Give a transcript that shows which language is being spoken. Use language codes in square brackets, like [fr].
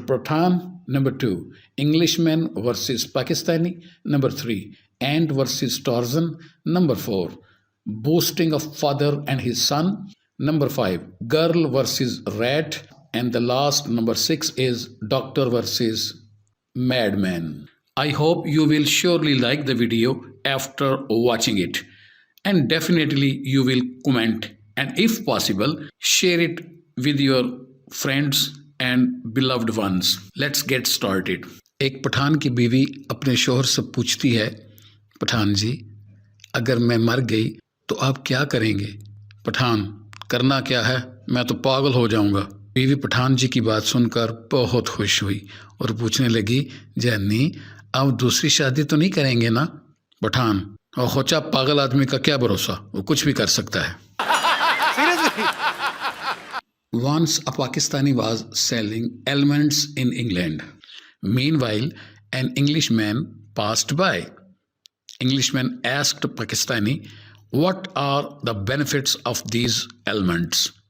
[en] Pathan, number 2, Englishman versus Pakistani, number 3, Ant versus Tarzan, number 4, boasting of father and his son, number 5, girl versus rat, and the last number 6 is doctor versus madman. I hope you will surely like the video after watching it, and definitely you will comment, and if possible share it with your friends and beloved ones. Let's get started. [ur] ایک پٹھان کی بیوی اپنے شوہر سے پوچھتی ہے, پٹھان جی اگر میں مر گئی تو آپ کیا کریں گے؟ پٹھان, کرنا کیا ہے, میں تو پاگل ہو جاؤں گا. بیوی پٹھان جی کی بات سن کر بہت خوش ہوئی اور پوچھنے لگی, جانی آپ دوسری شادی تو نہیں کریں گے نا؟ پٹھان, اور خوچا پاگل آدمی کا کیا بھروسہ, وہ کچھ بھی کر سکتا ہے. [en] Once a Pakistani was selling almonds in England. Meanwhile, an Englishman passed by. Englishman asked Pakistani, what are the benefits of these almonds?